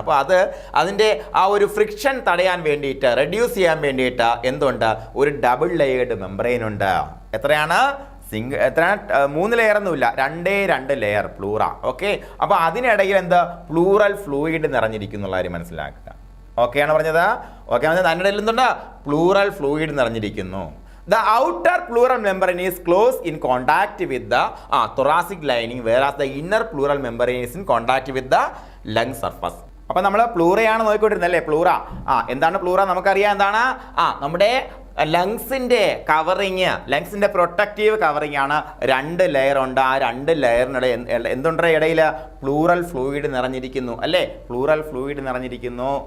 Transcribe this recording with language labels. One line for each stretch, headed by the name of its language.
Malayalam: അപ്പോൾ അതിൻ്റെ ആ ഒരു ഫ്രിക്ഷൻ തടയാൻ വേണ്ടിയിട്ട്, റെഡ്യൂസ് ചെയ്യാൻ വേണ്ടിയിട്ട് എന്തുണ്ട്, ഒരു ഡബിൾ ലെയേർഡ് മെംബ്രെയിൻ ഉണ്ട്. എത്രയാണ്? എത്രയാണ്? 3 ലെയറൊന്നുമില്ല, 2 ലെയർ പ്ലൂറ. ഓക്കെ, അപ്പോൾ അതിനിടയിൽ എന്താ, പ്ലൂറൽ ഫ്ലൂയിഡ് നിറഞ്ഞിരിക്കുന്നുള്ള കാര്യം മനസ്സിലാക്കുക. ഓക്കെയാണ് പറഞ്ഞത്? ഓക്കെ ആണ്. അതിനിടയിൽ എന്തുണ്ട്, പ്ലൂറൽ ഫ്ലൂയിഡ് നിറഞ്ഞിരിക്കുന്നു.
English: The outer pleural membrane is close in contact with the thoracic lining, whereas the inner pleural membrane is in contact with the lung surface.
Malayalam: അപ്പോൾ നമ്മൾ പ്ലൂറയാണ് നോക്കിക്കൊണ്ടിരുന്നത് അല്ലേ. പ്ലൂറ എന്താണ് പ്ലൂറ? നമുക്കറിയാം എന്താണ്, നമ്മുടെ ലങ്സിൻ്റെ കവറിങ്, ലങ്സിൻ്റെ പ്രൊട്ടക്റ്റീവ് കവറിങ് ആണ്. 2 layer ഉണ്ട്. ആ 2 ലെയറിനിടെ എന്തുണ്ട്, ഇടയിൽ പ്ലൂറൽ ഫ്ലൂയിഡ് നിറഞ്ഞിരിക്കുന്നു അല്ലേ, പ്ലൂറൽ ഫ്ലൂയിഡ് നിറഞ്ഞിരിക്കുന്നു.